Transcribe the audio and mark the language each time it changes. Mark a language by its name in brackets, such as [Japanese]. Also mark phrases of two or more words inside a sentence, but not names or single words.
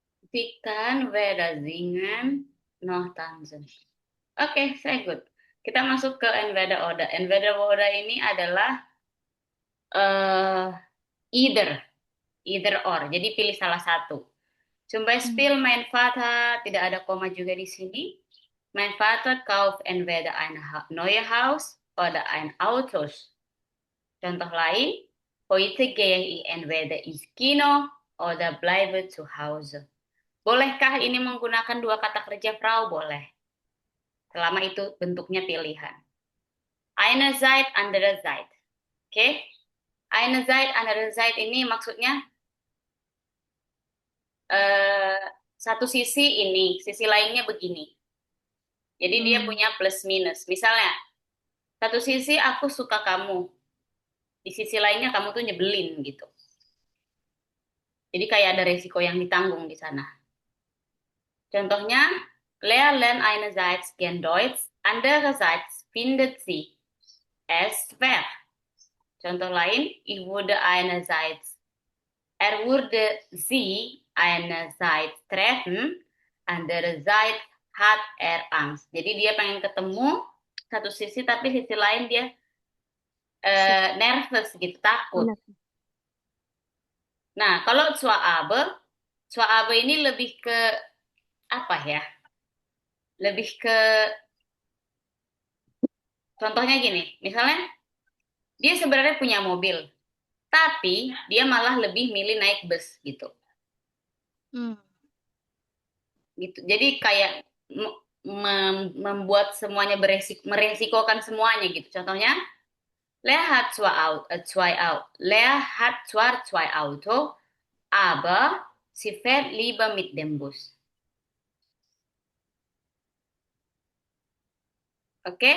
[German] Sie kann weder singen noch tanzen. [Indonesian] Oke, saya good. Kita masuk ke [German] entweder oder. Entweder oder [Indonesian] ini adalah eh [English] either or. [Indonesian] Jadi pilih salah satu. [German] Zum Beispiel mein Vater, [Indonesian] tidak ada koma juga di sini. [German] Mein Vater kauft entweder ein neues Haus oder ein Autos. [Indonesian] Contoh lain, [German] heute gehe ich entweder ins Kino oder bleibe zu Hause. [Indonesian] Bolehkah ini menggunakan dua kata kerja Frau? Boleh. Selama itu bentuknya pilihan. [German] Eine Zeit, andere Zeit. Oke? Eine Zeit, andere Zeit [Indonesian] ini maksudnya satu sisi ini, sisi lainnya begini. Jadi dia punya plus minus. Misalnya, satu sisi aku suka kamu, di sisi lainnya kamu tuh nyebelin gitu. Jadi kayak ada resiko yang ditanggung di sana. Contohnya, [German] Lea lernt einerseits gern Deutsch, andererseits findet sie es schwer. [Indonesian] Contoh lain, [German] er würde sie einerseits treffen, andererseits hat er Angst. [Indonesian] Jadi dia pengen ketemu satu sisi, tapi sisi lain dia nervous gitu, takut. Nah, kalau Zwabe ini lebih ke apa ya? Lebih ke contohnya gini, misalnya dia sebenarnya punya mobil, tapi dia malah lebih milih naik bus gitu. Gitu. Jadi kayak membuat semuanya meresikokan semuanya gitu. Contohnya, [German] Lea hat zwar zwei Auto, aber sie fährt lieber mit dem Bus. [Indonesian] Oke?